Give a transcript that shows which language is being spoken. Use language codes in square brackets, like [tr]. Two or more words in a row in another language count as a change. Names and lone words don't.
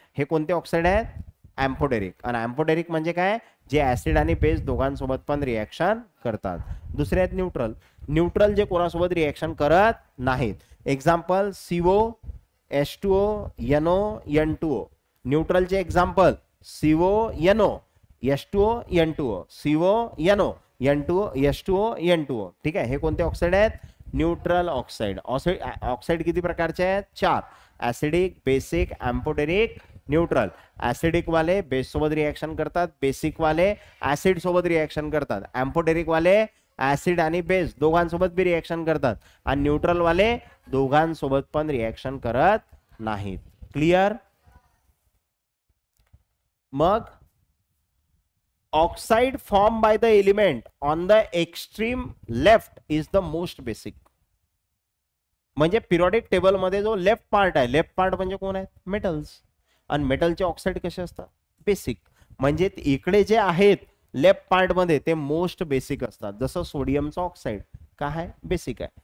[mr] हे कोणते ऑक्साईड आहेत? एम्फोडेरिक. आणि एम्फोडेरिक म्हणजे काय? जे ऍसिड आणि बेस दोघांसोबत पण रिएक्शन करतात. दुसरे आहेत न्यूट्रल. न्यूट्रल जे कोणासोबत रिएक्शन करत नाहीत. एक्झाम्पल CO H2O NO N2O. न्यूट्रलचे एक्झाम्पल CO NO H2O N2O, CO NO N2O H2O N2O. ठीक आहे, हे कोणते ऑक्साईड आहेत? [en] neutral oxide. [mr] ऑक्साईड किती प्रकारचे आहेत? 4. [en] acidic, basic, amphoteric, neutral. [mr] ऍसिडिक वाले बेस सोबत रिएक्शन करतात, बेसिक वाले ऍसिड सोबत रिएक्शन करतात, एम्फोडेरिक वाले ऍसिड आणि बेस दोघांसोबत बी रिएक्शन करतात, आणि न्यूट्रल वाले दोघांसोबत पण रिएक्शन करत नाहीत. [en] क्लिअर? मग oxide form by the element on the extreme left is the most basic. [mr] म्हणजे [en] periodic table [mr] मध्ये जो [en] left part [mr] आहे, [en] left part [mr] म्हणजे कोण आहेत? मेटल्स. आणि मेटलचे ऑक्साईड कसे असतात? बेसिक. म्हणजे इकडे जे आहेत [en] left part [mr] मध्ये ते [en] most basic [mr] असतात. जसं सोडियमचा ऑक्साईड काय आहे? बेसिक आहे.